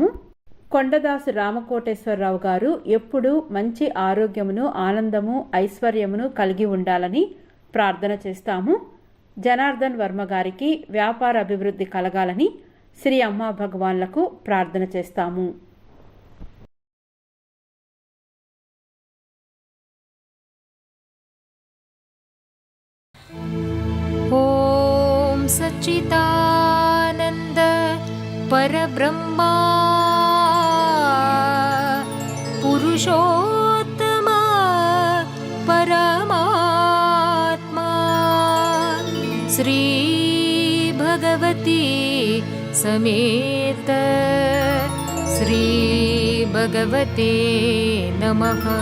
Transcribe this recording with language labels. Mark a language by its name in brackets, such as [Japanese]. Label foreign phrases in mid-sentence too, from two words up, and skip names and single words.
[Telugu] కొండదాసు రామకోటేశ్వరరావు గారు ఎప్పుడూ మంచి ఆరోగ్యమును, ఆనందము, ఐశ్వర్యమును కలిగి ఉండాలని ప్రార్థన చేస్తాము. జనార్దన్ వర్మ గారికి వ్యాపార అభివృద్ధి కలగాలని శ్రీ అమ్మా భగవాన్లకు ప్రార్థన చేస్తాము. [Sanskrit] ॐ सच्चिदानन्द परब्रह्मा पुरुषोत्तम परमात्मा श्री भगवती समेत श्री भगवते नमः.